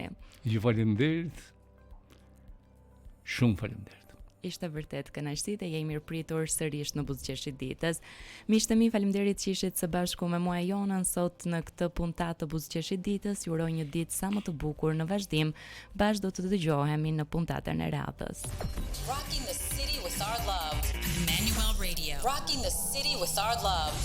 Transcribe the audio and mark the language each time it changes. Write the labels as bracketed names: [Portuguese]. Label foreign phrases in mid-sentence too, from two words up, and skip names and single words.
[Albanian] Ju faleminderit. Shumë faleminderit. Ishte vërtet kënaqësi dhe je i mirëpritur sërish në buzëqeshit ditës. Miqtë mi, faleminderit që ishit së bashku me mua Jonën sot në këtë puntat të buzëqeshit ditës. Ju uroj një ditë sa më të bukur në vazhdim. Bashkë do të dëgjohemi në puntatën e radhës. [English] Rocking the city with our love. Emmanuel Radio. Rocking the city with our love.